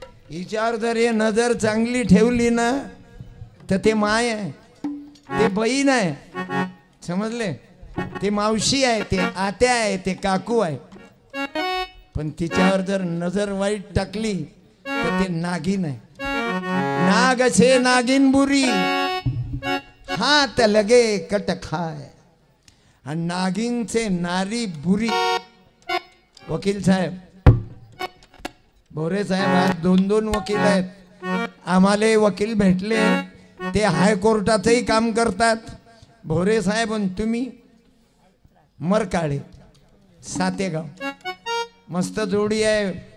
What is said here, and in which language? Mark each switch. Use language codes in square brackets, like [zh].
[mr] हिच्यावर जर हे नजर चांगली ठेवली ना तर ते माय आहे, ते बहीण आहे. समजले? ते मावशी आहे, ते आत्या आहे, ते काकू आहे. पण तिच्यावर जर नजर वाईट टाकली तर ते नागिन आहे. [hi] नाग से नागिन बुरी, हाथ लगे कट खाय. आणि नागिन से नारी बुरी. [mr] वकील साहेब, भोरे साहेब, आज 2-2 वकील आहेत. आम्हाला वकील भेटले, ते हायकोर्टाचंही काम करतात. भोरे साहेब आणि तुम्ही मरकाळे सातेगाव, मस्त जोडी आहे.